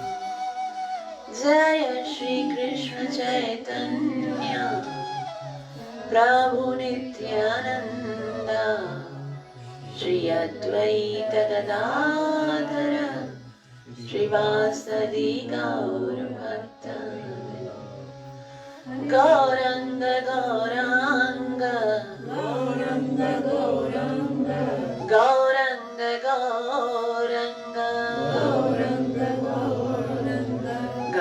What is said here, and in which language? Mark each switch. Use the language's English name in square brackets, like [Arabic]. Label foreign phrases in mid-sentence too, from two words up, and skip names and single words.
[Sanskrit] जय श्री कृष्ण चैतन्य प्रभु नित्यानंद श्री अद्वैत गदाधर श्रीवासदि गौर भक्त गौरंग गौरांग गौरंग गौरंग गौरंग गौरंग गौरंग गौरंग